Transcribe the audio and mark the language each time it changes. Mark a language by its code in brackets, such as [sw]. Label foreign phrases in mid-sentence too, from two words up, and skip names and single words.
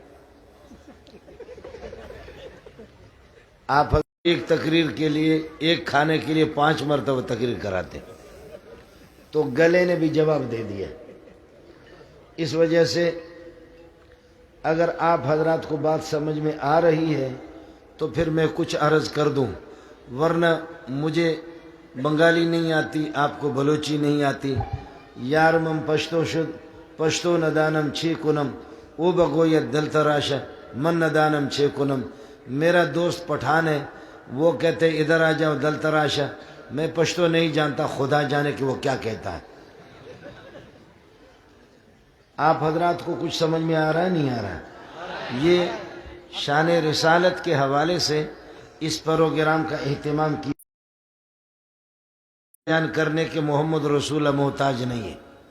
[ur] آپ ایک تقریر کے لیے، ایک کھانے کے لیے 5 مرتبہ تقریر کراتے، تو گلے نے بھی جواب دے دیا۔ اس وجہ سے اگر آپ حضرات کو بات سمجھ میں آ رہی ہے تو پھر میں کچھ عرض کر دوں، ورنہ مجھے بنگالی نہیں آتی، آپ کو بلوچی نہیں آتی۔ [fa] یار مم پشتو شد پشتو ندانم چھ کنم او بگوید دل تراشا من ندانم چھ کنم۔ [ur] میرا دوست پٹھان ہے، وہ کہتے ادھر آ جاؤ دل تراشا، میں پشتو نہیں جانتا، خدا جانے کہ وہ کیا کہتا ہے۔ آپ حضرات کو کچھ سمجھ میں آ رہا ہے نہیں آ رہا ہے؟ یہ شان رسالت کے حوالے سے اس پروگرام کا اہتمام کیا، بیان کرنے کے محمد رسول محتاج نہیں ہے۔